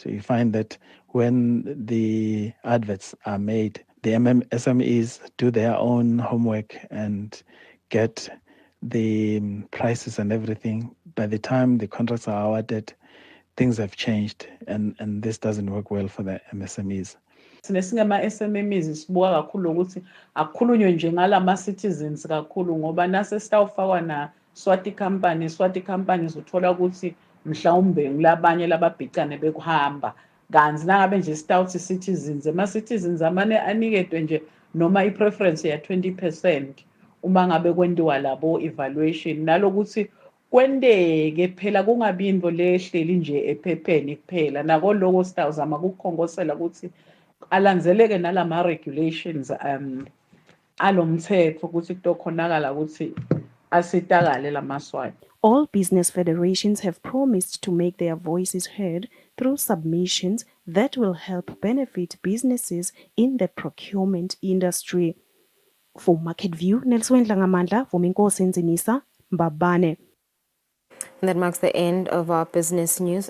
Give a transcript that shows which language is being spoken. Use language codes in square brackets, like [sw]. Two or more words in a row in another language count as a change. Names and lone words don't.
[en] You find that when the adverts are made, the SMEs do their own homework and get the prices and everything. By the time the contracts are awarded, things have changed, and this doesn't work well for the MSMEs. [ss] Thina singama-SMMEs sibuka kakhulu ukuthi akukhulunywe nje ngalama-citizens kakhulu ngoba nase sitawufakwa na Swati companies uthola ukuthi mhlawumbe ngilabanye lababhicane bekuhamba kanti nangabe nje sitawuthi citizens ama-citizens amane anikedwe nje noma i-preference ya 20% uma ngabe kwendiwa labo evaluation nalokuthi kwendeke phela kungabi into lehleli nje ephepheni kuphela nako lokho sitawuzama ukukhongosela ukuthi alandzeleke nalama regulations alomthetho ukuthi kutokhonakala ukuthi asitakale lamaswati. [en] All business federations have promised to make their voices heard through submissions that will help benefit businesses in the procurement industry. For Market View, Nelson Ngamandla from Inkosi Nzinisa Mbabane. And that marks the end of our business news.